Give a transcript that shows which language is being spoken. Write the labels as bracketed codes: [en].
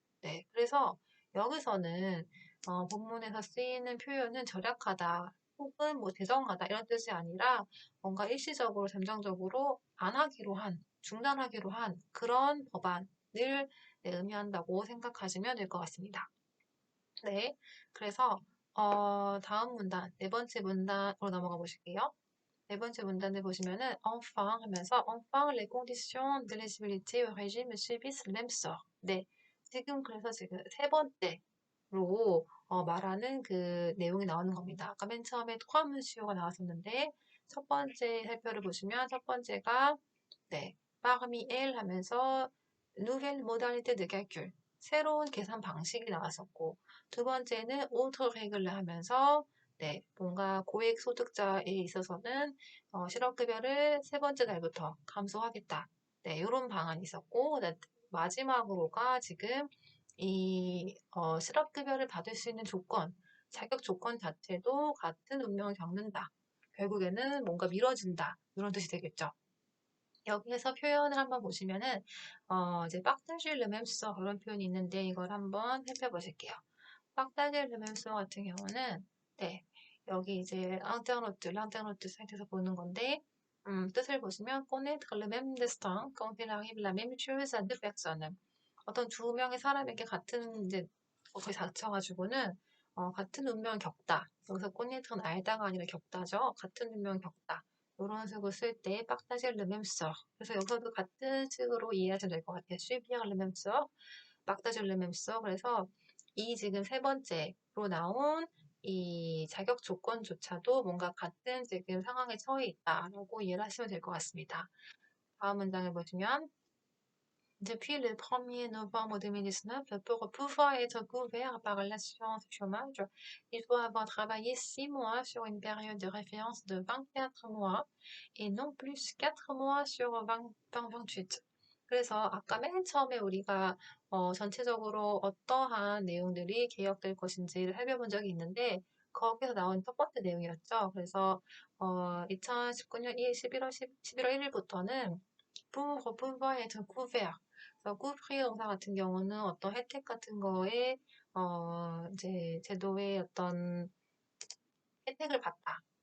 [ko] 네, 그래서 여기서는 본문에서 쓰이는 표현은 절약하다 혹은 뭐 대정하다 이런 뜻이 아니라 뭔가 일시적으로 잠정적으로 안 하기로 한, 중단하기로 한 그런 법안을 네, 의미한다고 생각하시면 될 것 같습니다. 네, 그래서 다음 문단, 네 번째 문단으로 넘어가 보실게요. 네 번째 문단을 보시면은 enfin 하면서 [fr] enfin les conditions d'éligibilité au régime subissent le même sort. [ko] 네, 그래서 지금 세 번째로 말하는 그 내용이 나오는 겁니다. 아까 맨 처음에 trois monsieur가 나왔었는데 첫 번째 살펴를 보시면 첫 번째가 네, [fr] parmi elles [ko] 하면서 [fr] nouvelle modalité de calcul [ko] 새로운 계산 방식이 나왔었고 두 번째는 [fr] autre règle [ko] 하면서 네, 뭔가 고액 소득자에 있어서는 실업급여를 세 번째 달부터 감소하겠다. 네, 이런 방안이 있었고 마지막으로가 지금 이 실업급여를 받을 수 있는 조건, 자격 조건 자체도 같은 운명을 겪는다. 결국에는 뭔가 미뤄진다. 이런 뜻이 되겠죠. 여기에서 표현을 한번 보시면은 이제 빡다질 르mem서 그런 표현이 있는데 이걸 한번 살펴보실게요. 빡다질 르mem서 같은 경우는 네, 여기 이제 랑테노트 사이트에서 보는 건데 뜻을 보시면 [fr] connaître le même destin quand il arrive la même chose à deux personnes. [ko] 어떤 두 명의 사람에게 같은 이제 것이 닥쳐가지고는 같은 운명을 겪다. 여기서 connaître는 알다가 아니라 겪다죠. 같은 운명을 겪다. 이런 식으로 쓸 때 [fr] partager le même sort. [ko] 그래서 여기서도 같은 식으로 이해하시면 될 것 같아요. [fr] subir le même sort, partager le même sort. [ko] 그래서 이 지금 세 번째로 나온 이 자격 조건조차도 뭔가 같은 지금 상황에 처해 있다라고 이해를 하시면 될 것 같습니다. [fr] 다음 문장을 보시면 Depuis le 1er novembre 2019, pour pouvoir être couvert par l'assurance chômage, il faut avoir travaillé 6 mois sur une période de référence de 24 mois et non plus 4 mois sur 28. [ko] 그래서 아까 맨 처음에 우리가 전체적으로 어떠한 내용들이 개혁될 것인지를 살펴본 적이 있는데 거기서 나온 첫 번째 내용이었죠. 그래서 2019년 11월 1일부터는 [fr] pour pouvoir être couvert [ko] 그래서 꾸프리 영사 같은 경우는 어떤 혜택 같은 거에 이제 제도의 어떤 혜택을 받다.